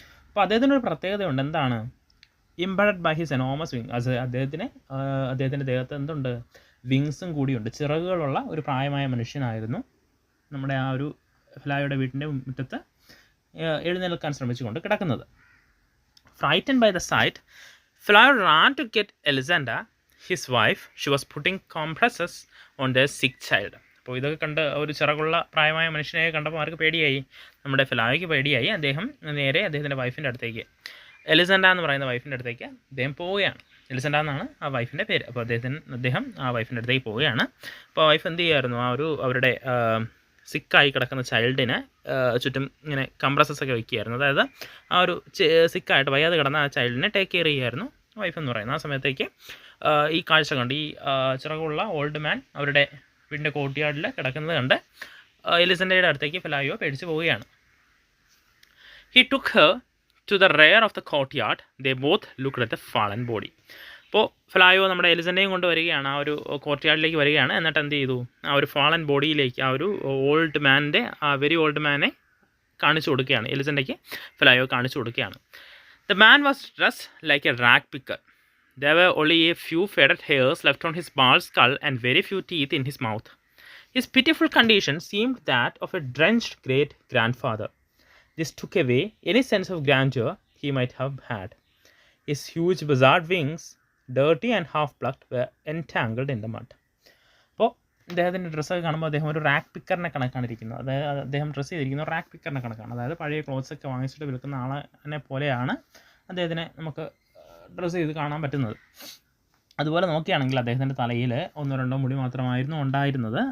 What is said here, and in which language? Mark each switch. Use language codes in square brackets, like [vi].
[ml] അപ്പോൾ അദ്ദേഹത്തിനൊരു പ്രത്യേകതയുണ്ട്. എന്താണ്? [en] Impeded by his enormous wing. [ml] അദ്ദേഹത്തിൻ്റെ ദേഹത്ത് എന്തുണ്ട്? വിങ്സും കൂടിയുണ്ട്. ചിറകുകളുള്ള ഒരു പ്രായമായ മനുഷ്യനായിരുന്നു നമ്മുടെ ആ ഒരു ഫെലായോയുടെ വീട്ടിൻ്റെ മുറ്റത്ത് എഴുന്നേൽക്കാൻ ശ്രമിച്ചുകൊണ്ട് കിടക്കുന്നത്. [en] Frightened by the sight, Pelayo ran to get Elisenda, his wife. She was putting compresses on their sick child. [ml] അപ്പോൾ ഇതൊക്കെ കണ്ട് ഒരു ചിറകുള്ള പ്രായമായ മനുഷ്യനെ കണ്ടപ്പോൾ ആർക്ക് പേടിയായി? നമ്മുടെ ഫെലായോയ്ക്ക് പേടിയായി. അദ്ദേഹം നേരെ അദ്ദേഹത്തിൻ്റെ വൈഫിൻ്റെ അടുത്തേക്ക്, എലിസെൻഡ എന്ന് പറയുന്ന വൈഫിൻ്റെ അടുത്തേക്ക് അദ്ദേഹം പോവുകയാണ്. എലിസെൻഡ എന്നാണ് ആ വൈഫിൻ്റെ പേര്. അപ്പോൾ അദ്ദേഹം ആ വൈഫിൻ്റെ അടുത്തേക്ക് പോവുകയാണ്. അപ്പോൾ വൈഫ് എന്ത് ചെയ്യുമായിരുന്നു, ആ ഒരു അവരുടെ സിക്കായി കിടക്കുന്ന ചൈൽഡിന് ചുറ്റും ഇങ്ങനെ കംപ്രസസ് ഒക്കെ വയ്ക്കുകയായിരുന്നു. അതായത് ആ ഒരു സിക്കായിട്ട് വയ്യാതെ കിടന്ന ആ ചൈൽഡിനെ ടേക്ക് കെയർ ചെയ്യുമായിരുന്നു വൈഫ് എന്ന് പറയുന്നത്. ആ സമയത്തേക്ക് ഈ കാഴ്ച കണ്ട് ഈ ചിറകുള്ള ഓൾഡ് മാൻ അവരുടെ വീടിൻ്റെ കോർട്ട്യാർഡിൽ കിടക്കുന്നത് കണ്ട് എലിസെൻഡയുടെ അടുത്തേക്ക് ഫെലായോ പേടിച്ച് പോവുകയാണ്. [en] He took her to the rear of the courtyard. They both looked at the fallen body. [ml] അപ്പോൾ ഫെലായോ നമ്മുടെ എലിസെൻഡയും കൊണ്ട് വരികയാണ്, ആ ഒരു കോർട്ട്യാർഡിലേക്ക് വരികയാണ്. എന്നിട്ട് എന്ത് ചെയ്തു, ആ ഒരു ഫാളൻ ബോഡിയിലേക്ക്, ആ ഒരു ഓൾഡ് മാൻ്റെ, ആ വെരി ഓൾഡ് മാനെ കാണിച്ചു കൊടുക്കുകയാണ്. എലിസെൻഡയ്ക്ക് ഫെലായോ കാണിച്ചു കൊടുക്കുകയാണ്. [en] The man was dressed like a rag picker. There were only a few faded hairs left on his bald skull and very few teeth in his mouth. His pitiful condition seemed that of a drenched great-grandfather. This took away any sense of grandeur he might have had. His huge bizarre wings, dirty and half-plucked, were entangled in the mud. [ml] അപ്പോൾ അദ്ദേഹത്തിൻ്റെ ഡ്രസ്സൊക്കെ കാണുമ്പോൾ അദ്ദേഹം ഒരു rack പിക്കറിനെ കണക്കാണ് ഇരിക്കുന്നത്. അതായത് അദ്ദേഹം ഡ്രസ്സ് ചെയ്തിരിക്കുന്നത് റാക്ക് പിക്കറിനെ കണക്കാണ്. അതായത് പഴയ ക്ലോത്ത്സൊക്കെ വാങ്ങിച്ചിട്ട് വിൽക്കുന്ന ആളിനെ പോലെയാണ് അദ്ദേഹത്തിനെ നമുക്ക് ഡ്രസ്സ് ചെയ്ത് കാണാൻ പറ്റുന്നത്. അതുപോലെ നോക്കുകയാണെങ്കിൽ അദ്ദേഹത്തിൻ്റെ തലയിൽ 1-2 മുടി മാത്രമായിരുന്നു ഉണ്ടായിരുന്നത്.